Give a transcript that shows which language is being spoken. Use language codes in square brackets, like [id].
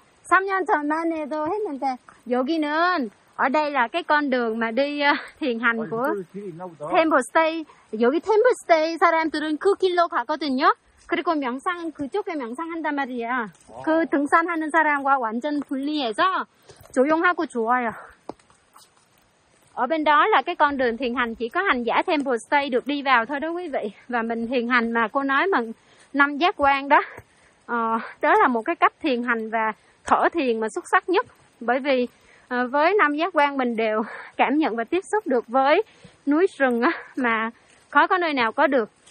[ko] 3년 전만 해도 했는데 여기는 [vi] ở đây là cái con đường mà đi thiền hành của Temple Stay. [ko] 여기 Temple Stay 사람들은 그 길로 가거든요. 그리고 명상은 그쪽에 명상한단 말이야. 그 등산하는 사람과 완전 분리해서 조용하고 좋아요. [vi] Ở bên đó là cái con đường thiền hành chỉ có hành giả Temple Stay được đi vào thôi đó quý vị. Và mình thiền hành mà cô nói mà năm giác quan đó, đó là một cái cách thiền hành và thở thiền mà xuất sắc nhất. Bởi vì với năm giác quan mình đều cảm nhận và tiếp xúc được với núi rừng á, mà khó có nơi nào có được.